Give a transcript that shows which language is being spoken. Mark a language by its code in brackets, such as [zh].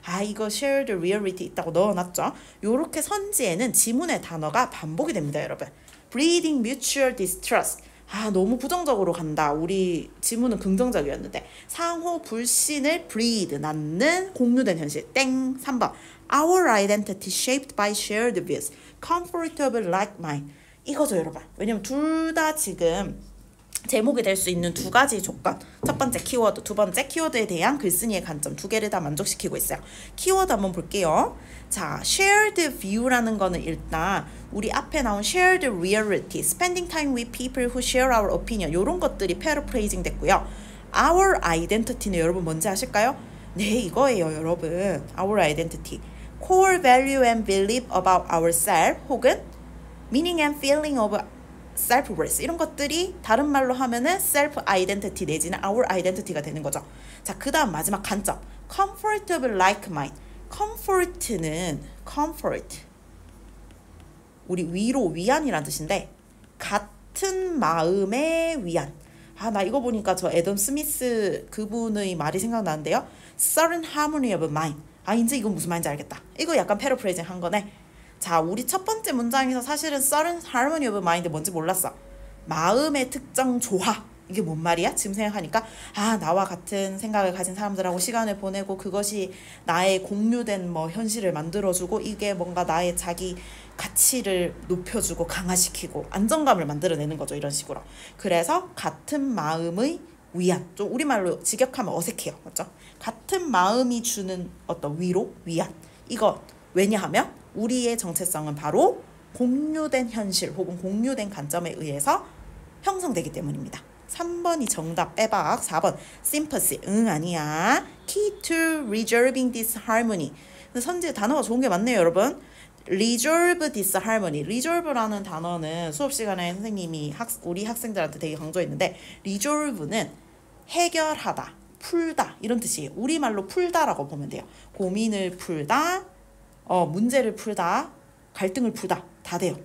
[ko] 이거 shared reality 있다고 넣어놨죠. 요렇게 선지에는 지문의 단어가 반복이 됩니다, 여러분. [en] Breeding mutual distrust. [ko] 너무 부정적으로 간다. 우리 지문은 긍정적이었는데 상호 불신을 breed, 낳는 공유된 현실. 땡. [en] 3번 Our identity shaped by shared views. Comfortable like mine. [ko] 이거죠, 여러분. 왜냐면 둘 다 지금 제목이 될 수 있는 2가지 조건. 첫 번째 키워드, 두 번째 키워드에 대한 글쓴이의 관점 2개를 다 만족시키고 있어요. 키워드 한번 볼게요. 자, shared view라는 거는 일단 우리 앞에 나온 shared reality, [en] spending time with people who share our opinion [ko] 이런 것들이 paraphrasing 됐고요. Our identity는 여러분 뭔지 아실까요? 네, 이거예요, 여러분. [en] Our identity. Core value and belief about ourselves [ko] 혹은 [en] meaning and feeling of self-worth [ko] 이런 것들이 다른 말로 하면은 self-identity 내지는 our identity가 되는 거죠. 자, 그 다음 마지막 관점. [en] comfortable like mine. [ko] comfort는 comfort 우리 위로, 위안이라는 뜻인데 같은 마음의 위안. 나 이거 보니까 저 애덤 스미스 그분의 말이 생각나는데요. [en] certain harmony of mind. [ko] 이제 이건 무슨 말인지 알겠다. 이거 약간 패러프레이징 한 거네. 자, 우리 첫 번째 문장에서 사실은 [en] certain harmony of mind [ko] 뭔지 몰랐어. 마음의 특정 조화. 이게 뭔 말이야? 지금 생각하니까 나와 같은 생각을 가진 사람들하고 시간을 보내고 그것이 나의 공유된 현실을 만들어주고 이게 뭔가 나의 자기 가치를 높여주고 강화시키고 안정감을 만들어내는 거죠. 이런 식으로. 그래서 같은 마음의 위안. 좀 우리말로 직역하면 어색해요. 맞죠? 같은 마음이 주는 어떤 위로, 위안. 이거 왜냐하면 우리의 정체성은 바로 공유된 현실 혹은 공유된 관점에 의해서 형성되기 때문입니다. 3번이 정답 빼박. 4번 sympathy. 아니야. [en] Key to resolving this harmony. [ko] 선지 단어가 좋은 게 많네요, 여러분. [en] resolve this harmony. [ko] resolve라는 단어는 수업 시간에 선생님이 우리 학생들한테 되게 강조했는데 resolve는 해결하다, 풀다 이런 뜻이에요. 우리말로 풀다라고 보면 돼요. 고민을 풀다, 문제를 풀다, 갈등을 풀다 다 돼요.